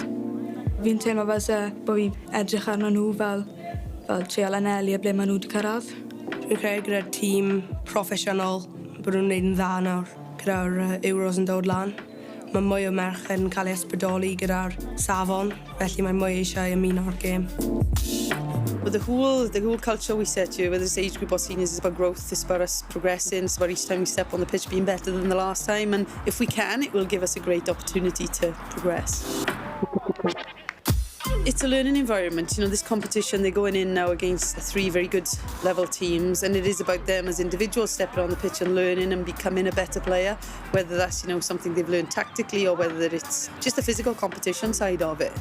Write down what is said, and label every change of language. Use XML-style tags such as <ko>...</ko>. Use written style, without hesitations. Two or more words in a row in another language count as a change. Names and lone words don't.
<cy>Fi'n teimlo fel bod fi edrych arno nhw fel trial anelu a ble maen nhw wedi cyrraedd. Dwi'n credu gyda'r tîm proffesiynol bod nhw'n gwneud yn dda nawr gyda'r Euros yn dod lan. Mae mwy o merched yn cael ei ysbrydoli gyda'r safon, felly mae mwy eisiau ymuno'r gêm.</cy> <en>But the whole culture we set here with this age group of seniors is about growth, it's about us progressing, it's about each time we step on the pitch being better than the last time, and if we can, it will give us a great opportunity to progress. It's a learning environment, this competition, they're going in now against 3 very good level teams, and it is about them as individuals stepping on the pitch and learning and becoming a better player, whether that's, something they've learned tactically or whether it's just the physical competition side of it.</en>